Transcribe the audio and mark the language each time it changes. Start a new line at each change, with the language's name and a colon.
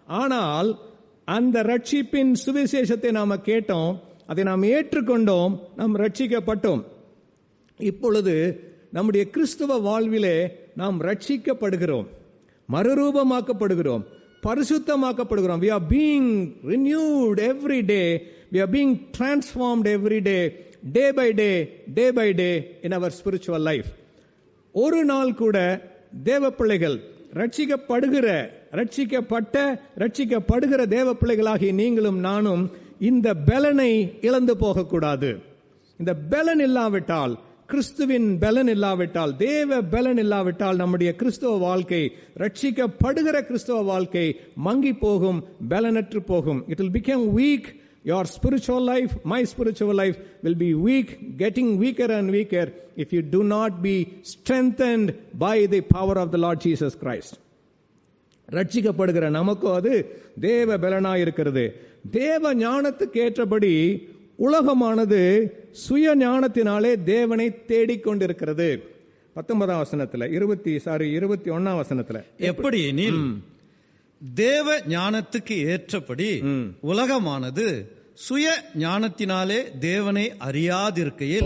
Tamil: ஆனால் அந்த ரட்சிப்பின் சுவிசேஷத்தை நாம கேட்டோம், அதை நாம் ஏற்றுக்கொண்டோம், நாம் ரட்சிக்கப்பட்டோம். இப்பொழுது நம்முடைய கிறிஸ்துவ வாழ்விலே நாம் ரட்சிக்கப்படுகிறோம், மறுரூபமாக்கப்படுகிறோம், பரிசுத்தமாக்கப்படுகிறோம்.
English: We are being renewed every day. We are being transformed every day, day by day in our spiritual life.
Tamil: ஒரு நாள் கூட தேவ பிள்ளைகள் ரட்சிக்கப்படுகிற, ரட்சிக்கப்பட்ட, ரட்சிக்கப்படுகிற தேவ பிள்ளைகளாகி நீங்களும் நானும் இந்த பலனை இழந்து போகக்கூடாது. இந்த பலன் இல்லாவிட்டால், கிறிஸ்துவின் பலன் இல்லாவிட்டால், தேவ பலன் இல்லாவிட்டால் நம்முடைய கிறிஸ்துவ வாழ்க்கை, ரட்சிக்கப்படுகிற கிறிஸ்துவ வாழ்க்கை மங்கி போகும், பலனற்று போகும்.
English: It will become weak. Your spiritual life, my spiritual life will be weak, getting weaker and weaker if you do not be strengthened by the power of the Lord Jesus Christ.
Tamil: ரட்சிக்கப்படுகிற நமக்கு அது தேவ பலனாய் இருக்கிறது. தேவ ஞானத்துக்கு ஏற்றபடி உலகமானது சுய ஞானத்தினாலே தேவனை தேடிக்கொண்டிருக்கிறது. 19ஆம் வசனத்துல 21ஆம் வசனத்துல எப்படி எனில் தேவ ஞானத்துக்கு ஏற்றபடி உலகமானது சுய ஞானத்தினாலே தேவனை அறியாதிருக்கையில்,